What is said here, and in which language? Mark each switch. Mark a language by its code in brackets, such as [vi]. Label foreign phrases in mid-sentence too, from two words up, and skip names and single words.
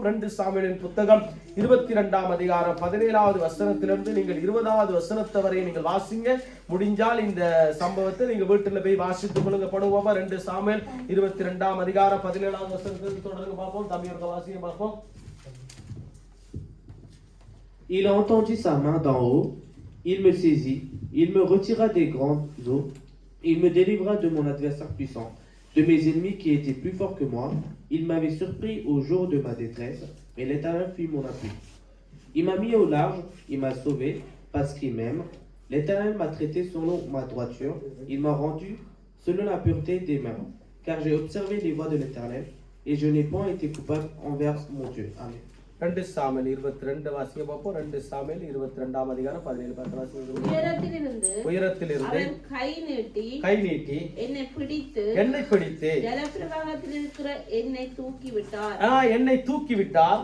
[ta] 2 சாமுவேலின் புத்தகம் 22ஆம் அதிகாரம் 17வது வசனத்திலிருந்து நீங்கள் 20வது வசனத்தை வரை நீங்கள் வாசிங்க. முடிஞ்சால் இந்த சம்பவத்தை நீங்க வீட்டுல போய் வாசித்து கொள்ளுங்க. படுவோமா? 2 சாமுவேல் 22ஆம் அதிகாரம் 17வது வசனத்திலிருந்து தொடர்ந்து பார்ப்போம். தம்பியோட வாசியம் பார்ப்போம். [fr] Il a entendu sa main d'en haut, il me saisit, il me retira des grandes eaux, il me délivra de mon adversaire puissant, de mes ennemis qui étaient plus forts que moi. Il m'avait surpris au jour de ma détresse, et l'Éternel fut mon appui. Il m'a mis au large, il m'a sauvé, parce qu'il m'aime. L'Éternel m'a traité selon ma droiture, il m'a rendu selon la pureté des mains, car j'ai observé les voies de l'Éternel, et je n'ai point été coupable envers mon Dieu. Amen. [ta] 2 சாமுவேல் 22 வாசிக்க பார்ப்போம். 2 சாமுவேல் 22ஆம் அதிகாரம் 17 வாசிக்க. உயரத்திலிருந்து அவன் கை நீட்டி என்னை பிடித்து ஜலப்பிரவாகத்தில் இருக்கிற என்னை தூக்கி விட்டார்.